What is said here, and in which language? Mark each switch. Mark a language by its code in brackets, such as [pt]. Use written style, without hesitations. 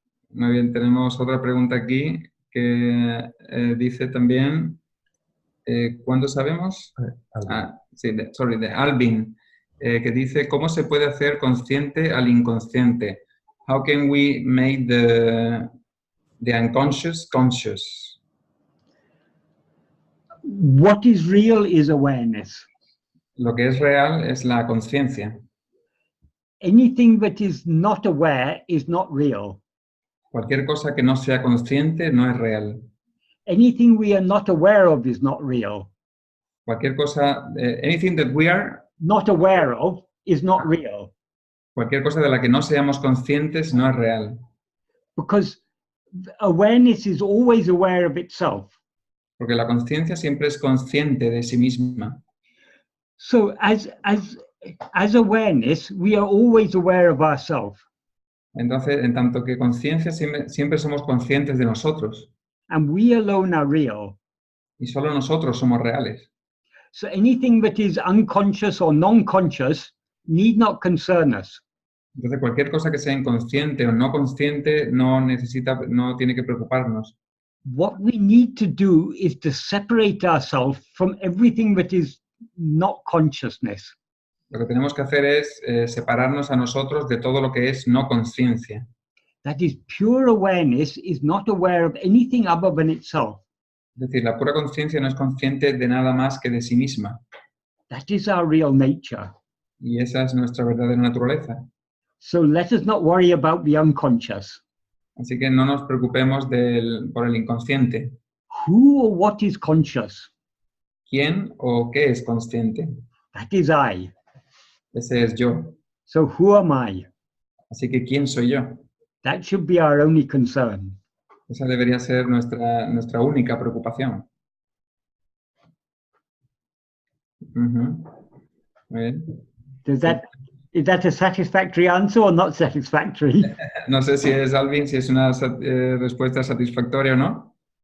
[es] Muy bien, tenemos otra pregunta aquí que dice también, ¿cuándo sabemos? Sí, de Alvin, que dice, ¿cómo se puede hacer consciente al inconsciente? [en] How can we make the unconscious conscious? What is real is awareness. [es] Lo que es real es la conciencia. [en] Anything that is not aware is not real. [es] Cualquier cosa que no sea consciente no es real. [en] Anything we are not aware of is not real. [es] Cualquier cosa, [en] anything that we are not aware of is not real, [es] Cualquier cosa de la que no seamos conscientes no es real, [en] because awareness is always aware of itself. [es] porque la conciencia siempre es consciente de sí misma. [en] So as awareness, we are always aware of ourselves, [es] Entonces, en tanto que conciencia, siempre somos conscientes de nosotros [en] and we alone are real. [es] y solo nosotros somos reales. [en] So anything that is unconscious or non-conscious need not concern us. [es] Entonces, cualquier cosa que sea inconsciente o no consciente no tiene que preocuparnos. [en] What we need to do is to separate ourselves from everything that is not consciousness. [es] Lo que tenemos que hacer es separarnos a nosotros de todo lo que es no conciencia. [en] That is, pure awareness is not aware of anything other than itself. [es] Es decir, la pura conciencia no es consciente de nada más que de sí misma. [en] That is our real nature. [es] Y esa es nuestra verdadera naturaleza. [en] So let us not worry about the unconscious. [es] Así que no nos preocupemos por el inconsciente. [en] Who or what is conscious? [es] ¿Quién o qué es consciente? [en] That is I. [es] Ese es yo. [en] So who am I? [es] Así que ¿quién soy yo? [en] That should be our only concern. [es] Esa debería ser nuestra única preocupación. Ujú. Muy bien. [en] Is that a satisfactory answer or not satisfactory? [es] No sé si es, Alvin, si es una respuesta satisfactoria o no.